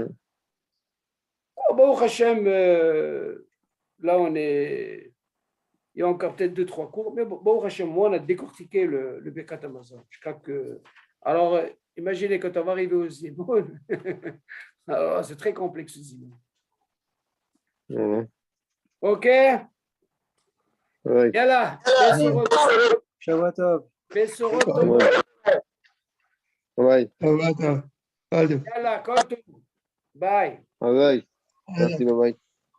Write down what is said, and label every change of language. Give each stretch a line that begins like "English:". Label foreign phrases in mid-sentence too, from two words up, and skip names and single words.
French: Bon, Hachem, là, il y a encore peut-être 2-3 cours, mais bon, Hachem, moi, on a décortiqué le
Hebrew: ברכת המזון.
French: Je crois que. Alors, imaginez quand on va arriver au Zimoun, alors c'est très complexe, le Zimoun. OK? Ouais. Yalla,
Hebrew: שבת טוב. Besorot
French: Ouais.
Hebrew: Tovot.
French: Ouais.
Hebrew: שבת טוב. Allez. יאללה, כל טוב.
French: Bye. Ouais. Merci, bye bye.